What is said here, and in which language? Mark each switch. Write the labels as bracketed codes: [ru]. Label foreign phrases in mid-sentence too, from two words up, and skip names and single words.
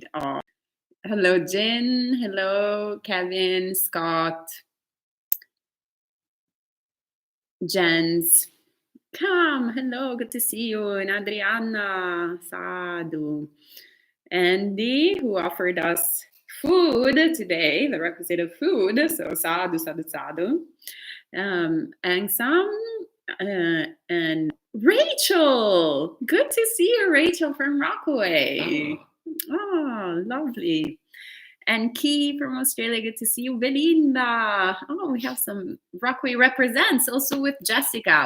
[en] Oh, hello, Jin. Hello, Kevin, Scott, Jens. Come. Hello. Good to see you. And Adriana. Sadhu. Andy, who offered us food today, the requisite of food. So [pi] sadhu, sadhu, sadhu. [en] Angsam and Rachel. Good to see you, Rachel from Rockaway. Oh, lovely. And Key from Australia, good to see you. Belinda. Oh, we have some Rockaway represents also with Jessica.